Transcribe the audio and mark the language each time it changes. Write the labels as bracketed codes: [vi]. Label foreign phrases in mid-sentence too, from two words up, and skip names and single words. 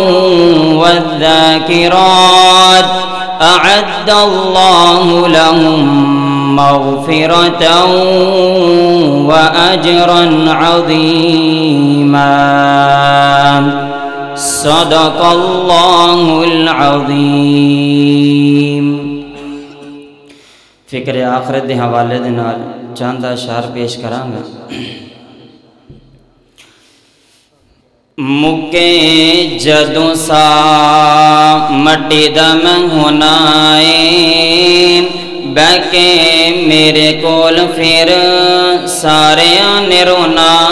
[ar] والذاكرات أعد الله لهم مغفرة وأجرا عظيما صدق الله العظيم [pa] فکر آخرت کے حوالے دے نال چند اشعار پیش کراں گا. مکے جدوں ساہ مٹی دا میں ہونا بہہ کے میرے کول پھر سارے نے رونا